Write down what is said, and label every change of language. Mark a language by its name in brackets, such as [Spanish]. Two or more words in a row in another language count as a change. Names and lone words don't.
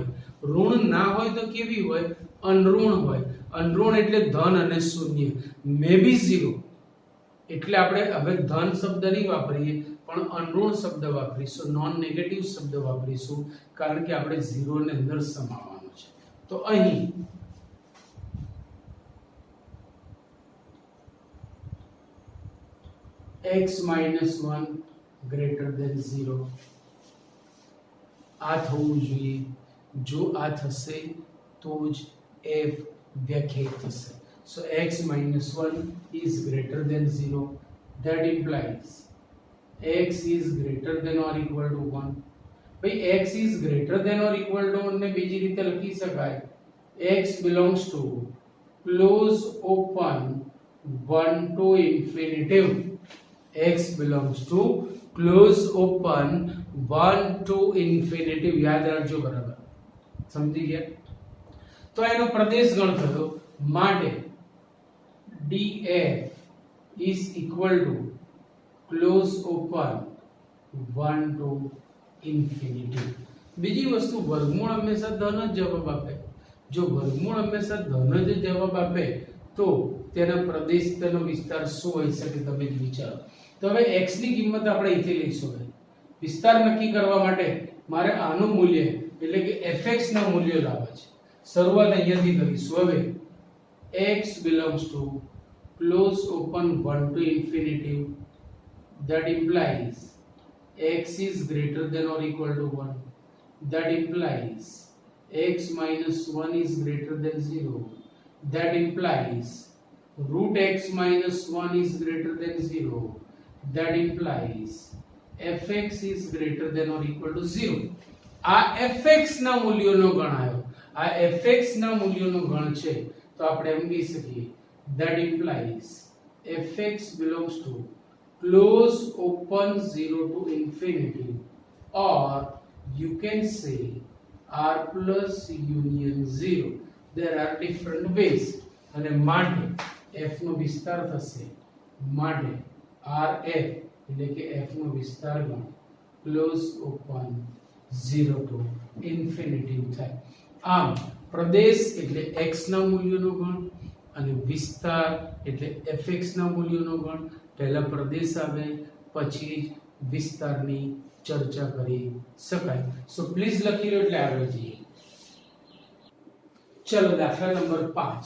[Gujarati] ઋણ ના હોય તો કેવી હોય? અનઋણ હોય. અનઋણ એટલે ધન અને શૂન્ય, [English] may be [Gujarati] 0. એટલે આપણે હવે ધન શબ્દ નહીં વાપરીએ પણ અનઋણ શબ્દ વાપરીશું, [English] non negative [Gujarati] શબ્દ વાપરીશું, કારણ કે આપણે 0 ને અંદર સમાવવાનું છે. તો અહીં x - 1 [English] greater than [Gujarati] 0 આ થવું જોઈએ. જો આ થશે તો જ f વ્યાખ્યાયિત થશે. [English] So x - 1 is greater than 0. That implies x is greater than or equal to 1. ભાઈ x is greater than or equal to 1 [Gujarati] ને બીજી રીતે લખી શકાય. [English] x belongs to close open 1 to infinitive. x belongs to close open 1 to infinitive. [Gujarati] યાદ રાખજો બરાબર. સમજી ગયા? તો એનો પ્રદેશ ગણ થયો. [English] માટે df is equal to close open 1 to infinity. [Gujarati] બીજી વસ્તુ, વર્ગમૂળ હંમેશા ધન જ જવાબ આપે. જો વર્ગમૂળ હંમેશા ધન જ જવાબ આપે તો તેના પ્રદેશ, તેનો વિસ્તાર શું હોઈ શકે તમે જ વિચારો. તો હવે x ની કિંમત આપણે અહીંથી લઈશું. વિસ્તાર નક્કી કરવા માટે મારે આનું મૂલ્ય એટલે કે fx ના મૂલ્યો લાવવા છે. શરૂઆત અહીંયાથી કરીશું. [English] હવે x belongs to close open 1 to infinity. That implies x is greater than or equal to 1. That implies x minus 1 is greater than 0. That implies root x minus 1 is greater than 0. That implies fx is greater than or equal to 0. [Gujarati] આ fx ના મૂલ્યોનો ગણ આવ્યો. આ fx ના મૂલ્યોનો ગણ છે તો આપણે એમ કહી શકીએ [English] that implies fx belongs to close open 0 to infinity, or you can say r plus union 0. There are different ways. [Gujarati] અને માટે f નો વિસ્તાર થશે. માટે rf એટલે કે f નો વિસ્તાર ગણ [English] close open 0 to infinity [Gujarati] થાય. આમ પ્રદેશ એટલે x ના મૂલ્યોનો ગણ અને વિસ્તાર એટલે fx ના મૂલ્યોનો ગણ. પહેલા પ્રદેશ આવે પછી વિસ્તારની ચર્ચા કરી શકાય. [English] So please [Gujarati] લખી લો એટલે આગળ જઈએ. ચલો દાખલા નંબર 5.